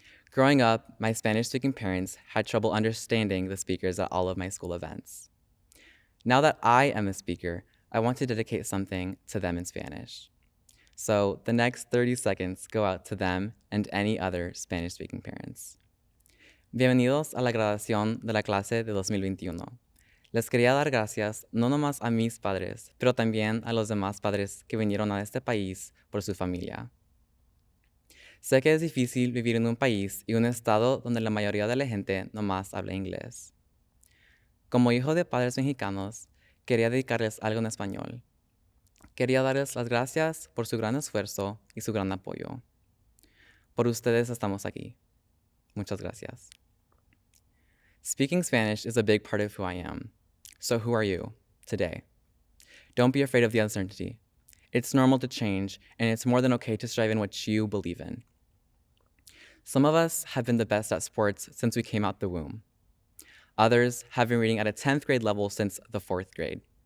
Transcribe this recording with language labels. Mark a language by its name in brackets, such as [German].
[English] Growing up, my Spanish-speaking parents had trouble understanding the speakers at all of my school events. Now that I am a speaker, I want to dedicate something to them in Spanish. So the next 30 seconds go out to them and any other Spanish-speaking parents. [Spanish] Bienvenidos a la graduación de la clase de 2021. Les quería dar gracias no nomás a mis padres, pero también a los demás padres que vinieron a este país por su familia. Sé que es difícil vivir en un país y un estado donde la mayoría de la gente nomás habla inglés. Como hijo de padres mexicanos, quería dedicarles algo en español. Quería darles las gracias por su gran esfuerzo y su gran apoyo. Por ustedes estamos aquí. Muchas gracias. [English] Speaking Spanish is a big part of who I am. So who are you today? Don't be afraid of the uncertainty. It's normal to change, and it's more than okay to strive in what you believe in. Some of us have been the best at sports since we came out the womb. Others have been reading at a 10th grade level since the 4th grade.